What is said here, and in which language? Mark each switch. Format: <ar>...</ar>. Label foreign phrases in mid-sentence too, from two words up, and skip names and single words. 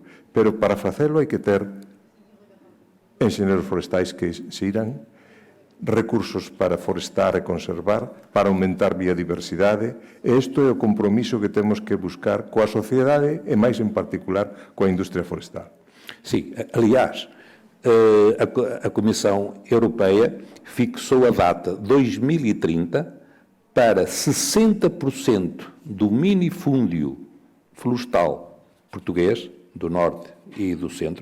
<gl>Pero para facelo hai que ter enxeñeros forestais que xeiran, recursos para forestar e conservar, para aumentar biodiversidade, e isto é o compromiso que temos que buscar coa sociedade e, máis en particular, coa industria forestal.</gl> <pt>Sim, aliás, a Comissão Europeia fixou a data 2030 para 60% do minifúndio florestal português, do Norte e do Centro.</pt>